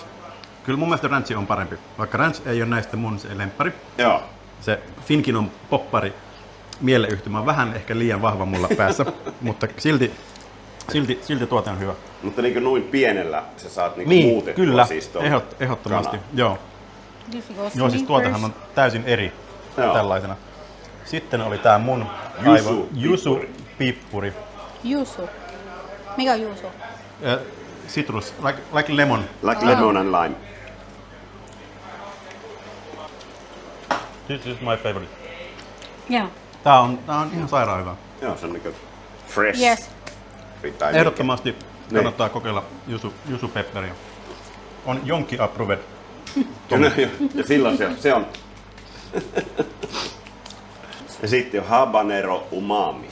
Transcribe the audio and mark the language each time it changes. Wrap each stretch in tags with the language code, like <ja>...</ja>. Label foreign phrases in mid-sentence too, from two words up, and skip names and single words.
<fi>Kyllä mun mielestä ranch on parempi, vaikka ranch ei ole näistä mun se lemppari. Joo. Se Finkinon poppari mieleyhtymä on vähän ehkä liian vahva mulla päässä, mutta silti tuote on hyvä. Mutta niin noin pienellä sä saat Niin, muutettua kyllä, siis ton ehdottomasti. kanan. Joo.</fi> <en>This goes</en> <fi>Joo, siis me tuotehan</fi> <en>first.</en> <fi>on täysin eri Joo. tällaisena. Sitten oli tää mun jusu-pippuri. Yuzu. Mikä on yuzu?</fi> <en>Citrus, like lemon. Like lemon and lime. This is my favorite. Yeah.</en> <fi>Tää on ihan sairaan hyvä. Joo, se on niinku fresh.</fi> <en>Yes.</en> <fi>Tai Ehdottomasti kannattaa kokeilla jusu-pepperia. On jonkin approved. Ja silloin se on. Ja sitten on habanero umami.</fi>